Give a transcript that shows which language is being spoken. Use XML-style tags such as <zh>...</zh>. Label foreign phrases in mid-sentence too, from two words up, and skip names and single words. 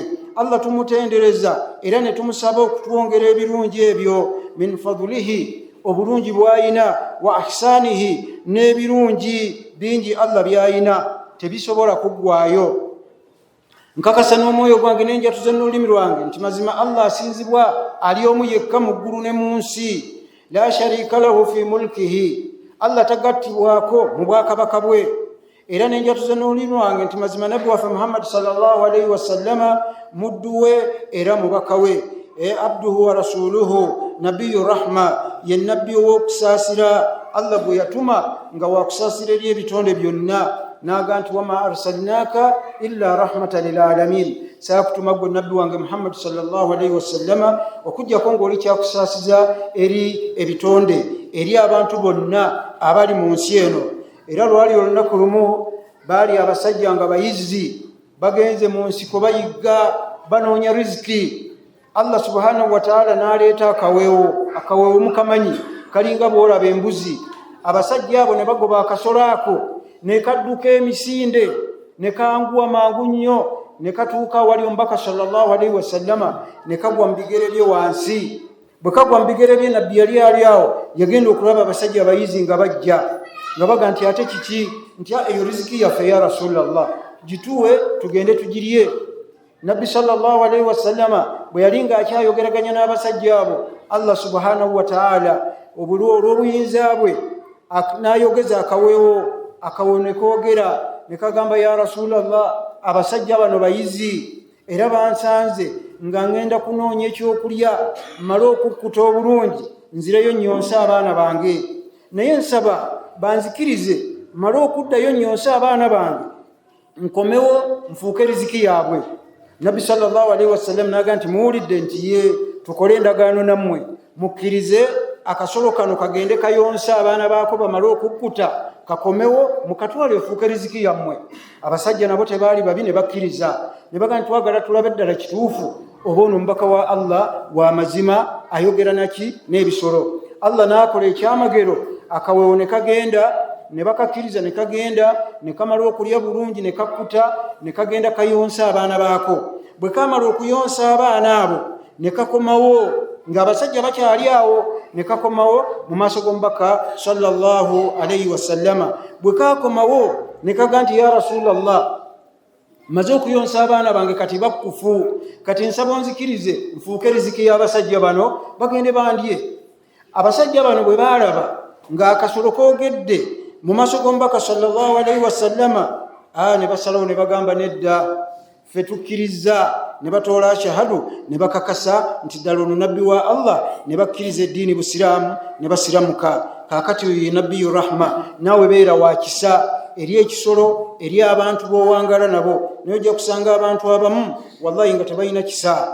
<lg>Allah tumutendereza era ne tumusaba okutwongera ebirungi ebyo,</lg> <ar>من فضله,</ar> <lg>obulungi bw'ayina,</lg> <ar>وإحسانه,</ar> <lg>n'ebirungi bingi Allah by'ayina tebisobola kuggwaayo. Nkakasa n'omwoyo gwange n'enjatuza n'olulimi lwange nti mazima Allah asinzibwa ali omu yekka mu ggulu ne mu nsi,</lg> <ar>لا شريك له في ملكه,</ar> <lg>Allah tagattibwako mu bwakabaka bwe. Era n'enjatuza n'olulimi lwange nti mazima nabbi waffe Muhammad</lg> <ar>صلى الله عليه وسلم</ar> <lg>muddu we era mubaka we,</lg> <ar>عبده ورسوله نبي رحمة</ar> <lg>ye nabbi w'okusaasira Allah gwe yatuma nga wakusaasira eri ebitonde byonna naga nti</lg> <ar>وما أرسلناك إلا رحمة للعالمين</ar> <lg>saakutuma gwe nabbi wange Muhammad</lg> <ar>صلى الله عليه وسلم</ar> <lg>okujjako ng'oli kyakusaasiza eri ebitonde eri abantu bonna abali mu nsi eno. Era lwali olunaku lumu baali abasajja nga bayizzi bagenze mu nsiko bayigga banoonya riziki. Allah</lg> <ar>سبحانه وتعالى</ar> <lg>n'aleeta akaweewo mukamanyi kalinga bw'olaba embuzi. Abasajja abo ne bagoba akasolo ako ne kadduka emisinde ne kanguwa mangu nnyo ne katuuka wali omubaka</lg> <ar>صلى الله عليه وسلم</ar> <lg>ne kagwa mu bigere bye wansi. Bwe kagwa mu bigere bye nabbi yali ali awo yagenda okulaba abasajja abayizi nga bajja nga baga nti ate kiki nti eyo riziki yaffe</lg> <ar>يا رسول الله</ar> <lg>gituwe tugende tugirye. Nabbi</lg> <ar>صلى الله عليه وسلم</ar> <lg>bwe yali ng'akyayogeraganya n'abasajja abo Allah</lg> <ar>سبحانه و</ar> <lg>ta'ala olw'obuyinza bwe n'ayogeza akaweewo ne koogera ne kagamba</lg> <ar>يا رسول الله</ar> <lg>abasajja bano bayizi era bansanze nga ngenda kunoonya ekyokulya mmale okukkuta obulungi nzireyo nnyonse abaana bange naye nsaba banzikirize mmale okuddayo nnyonse abaana bange nkomewo nfuuke riziki yaabwe. Nabbi</lg> <ar>صلى الله عليه وسلم</ar> <lg>naga nti muwulidde nti ye tukole endagaano nammwe mukkirize akasolo kano kagende kayonse abaana baako bamale okukkuta kakomewo mukatwale ofuuke riziki yammwe. Abasajja nabo tebaali babi ne bakkiriza ne baga nti twagala tulabe ddala kituufu oba ono omubaka wa Allah wa mazima ayogera naki n'ebisolo. Allah n'akola ekyamagero akaweewo ne kagenda ne bakakkiriza ne kagenda ne kamala okulya bulungi ne kakkuta ne kagenda kayonsa abaana baako. Bwe kamala okuyonsa abaana abo ne kakomawo ng'abasajja bakyali awo ne kakomawo mu maaso g'omubaka</lg> <ar>صلى الله عليه وسلم.</ar> <lg>Bwe kakomawo ne kaga nti</lg> <ar>يا رسول الله</ar> <lg>maze okuyonsa abaana bange kati bakkufu kati nsaba onzikirize nfuuke riziki y'abasajja bano bagende bandye. Abasajja bano bwe baalaba ng'akasolo koogedde mu maaso g'omubaka</lg> <ar>صلى الله عليه وسلم</ar> <lg>ne basalawo ne bagamba nedda ffe tukkiriza ne batoola shahadu ne bakakasa nti ddala ono nabbi wa Allah ne bakkiriza eddiini busiraamu ne basiramuka. Kaakati oyo ye</lg> <ar>نبي رحمة</ar> <lg>naawe beera wa kisa eri ekisolo eri abantu b'owangala nabo naye ojja kusanga abantu abamu wallahi nga tebalina kisa.</lg>